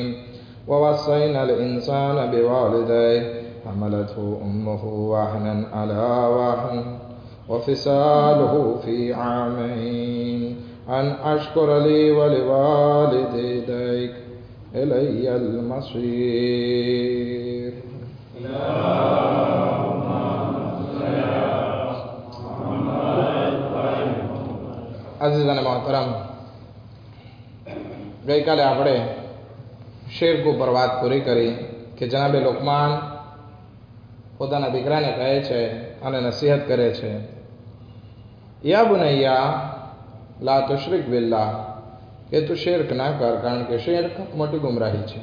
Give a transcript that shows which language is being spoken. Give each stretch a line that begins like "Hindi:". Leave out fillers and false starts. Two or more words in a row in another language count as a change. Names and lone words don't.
Arabic: ووصينا الإنسان بوالديه حملته أمه وهنا على وهن وفصاله في عامين أن أشكر لي ولوالديك إلي المصير.
Gujarati: અઝીઝાન મોહતરમ, ગઈકાલે આપણે શિર્ક ઉપર વાત પૂરી કરી કે જનાબે લુકમાન પોતાના દીકરાને કહે છે અને નસીહત કરે છે,
Arabic: يا بني لا تشرك بالله,
Gujarati: કે તું શિર્ક ના કર, કારણ કે શિર્ક મોટી ગુમરાહી છે.